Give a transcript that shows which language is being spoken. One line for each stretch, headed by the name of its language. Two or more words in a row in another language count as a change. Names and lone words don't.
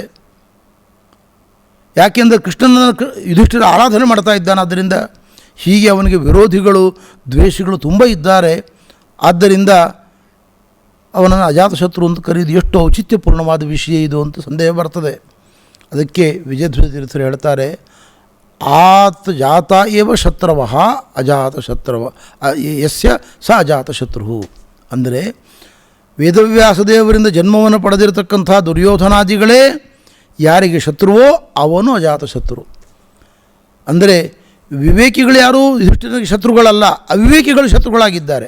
Kannada: ಯಾಕೆಂದರೆ ಕೃಷ್ಣನ ಯುಧಿಷ್ಠಿರ ಆರಾಧನೆ ಮಾಡ್ತಾ ಇದ್ದಾನೆ. ಆದ್ದರಿಂದ ಹೀಗೆ ಅವನಿಗೆ ವಿರೋಧಿಗಳು ದ್ವೇಷಿಗಳು ತುಂಬ ಇದ್ದಾರೆ. ಆದ್ದರಿಂದ ಅವನನ್ನು ಅಜಾತಶತ್ರು ಅಂತ ಕರೆಯುವುದು ಎಷ್ಟು ಔಚಿತ್ಯಪೂರ್ಣವಾದ ವಿಷಯ ಇದು ಅಂತ ಸಂದೇಹ ಬರ್ತದೆ. ಅದಕ್ಕೆ ವಿಜಯಧ್ವಜ ತೀರ್ಥರು ಹೇಳ್ತಾರೆ,
Sanskrit: ಆತ್ ಜಾತ ಏವ ಶತ್ರವಃ ಅಜಾತಶತ್ರವ ಯಸ್ಯ ಸ ಅಜಾತಶತ್ರು.
Kannada: ಅಂದರೆ ವೇದವ್ಯಾಸದೇವರಿಂದ ಜನ್ಮವನ್ನು ಪಡೆದಿರತಕ್ಕಂಥ ದುರ್ಯೋಧನಾದಿಗಳೇ ಯಾರಿಗೆ ಶತ್ರುವೋ ಅವನು ಅಜಾತಶತ್ರು. ಅಂದರೆ ವಿವೇಕಿಗಳು ಯಾರೂ ಯುಧಿಷ್ಠಿರನಿಗೆ ಶತ್ರುಗಳಲ್ಲ, ಅವಿವೇಕಿಗಳು ಶತ್ರುಗಳಾಗಿದ್ದಾರೆ.